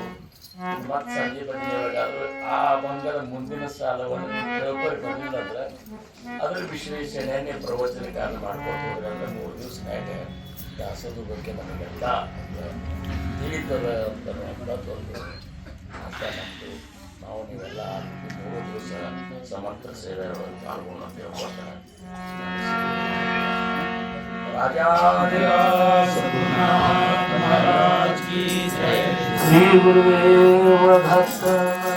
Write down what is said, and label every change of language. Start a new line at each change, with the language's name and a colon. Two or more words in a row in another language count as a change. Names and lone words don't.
Kannada: ಮತ್ತು ಸಂಜೆ ಬಂದಿರೋದಾದ್ರು ಆ ಅಭಂಗದ ಮುಂದಿನ ಸಾಲವನ್ನು ತಿಳ್ಕೊಂಡು ಬಂದಿಲ್ಲಂದ್ರೆ ಅದ್ರ ವಿಶ್ಲೇಷಣೆಯನ್ನೇ ಪ್ರವಚನಕಾರ ಮಾಡ್ಕೊಂಡು ಹೋದ್ರಂದ್ರೆ 3 ದಿವಸ ಮ್ಯಾಗ ದಾಸೋಹದ ಬಗ್ಗೆ ನಮಗೆಲ್ಲ ತಿಳಿತದ ಅಂತಕ್ಕಂಥದ್ದೊಂದು ಆಶಾ ನಮ್ಮದು. ನಾವು ನೀವೆಲ್ಲ 3 ದಿವಸ ಸಮರ್ಥ ಸೇವೆ ಪಾಲ್ಗೊಂಡು ಅಂತ ಹೇಳ್ಕೊಳ್ತಾರೆ.
Hindi: राजाधिराज सद्गुरुनाथ महाराज की जय। श्री गुरुदेव दत्त।